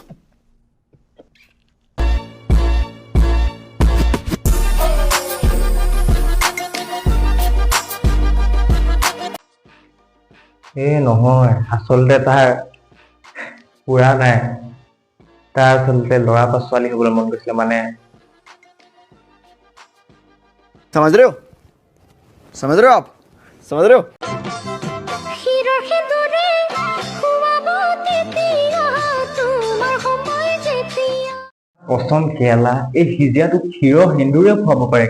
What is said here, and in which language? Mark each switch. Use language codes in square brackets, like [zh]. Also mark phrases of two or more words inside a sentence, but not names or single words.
[as] নহয়, আচলতে তাৰ পুৰা নাই, তাৰ আচলতে ল'ৰা বা ছোৱালী হবলৈ মন গৈছিলে মানে। [hi] समझ रहे हो आप समझ रहे हो। [as] কচম কেলা, এই সিজিয়াটোক ক্ষীৰ সেন্দুৰে খুৱাব পাৰে।